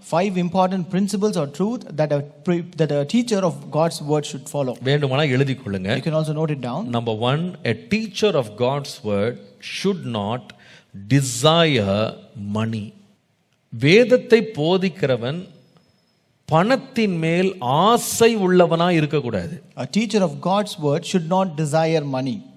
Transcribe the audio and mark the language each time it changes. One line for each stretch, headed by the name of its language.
English: 5 important principles or truth that a teacher of God's word should follow.
Tamil: வேண்டுமானா எழுதிக் கொள்ளுங்க.
English: You can also note it down. Number 1, a teacher of God's word should not desire money.
Tamil: வேதத்தை போதிக்கிறவன் பணத்தின் மேல் ஆசை உள்ளவனா இருக்கக்கூடாது.
English: A teacher of God's word should not desire money.